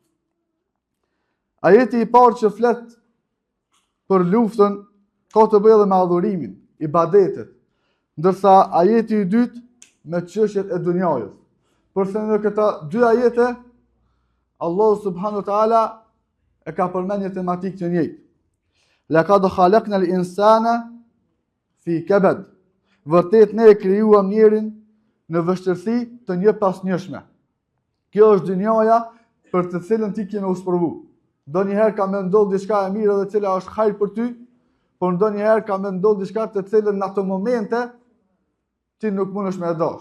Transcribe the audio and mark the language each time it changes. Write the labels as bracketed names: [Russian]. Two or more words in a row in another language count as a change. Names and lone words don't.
[Albanian] Ajeti i parë që flet për luftën ka të bëjë edhe me adhurimin, ibadetet, ndërsa ajeti i dytë me çështjet e dunjajës. Përse në këta dy ajete Allah [Arabic] سبحانه وتعالى [Albanian] e ka përmendur një tematikë të njëjtë. [Arabic] لقد خلقنا الإنسان في كبد. [Albanian] Vërtet ne e krijuam njerin në vështirësi të njëpasnjëshme. Kjo është dunjaja për të cilën ti ke me usprovu. Ndonjëherë ka me ndodhur diçka e mirë dhe cila është hajër për ty, por ndonjëherë ka me ndodhur diçka të cilën në ato momente ti nuk mundesh me e dashur.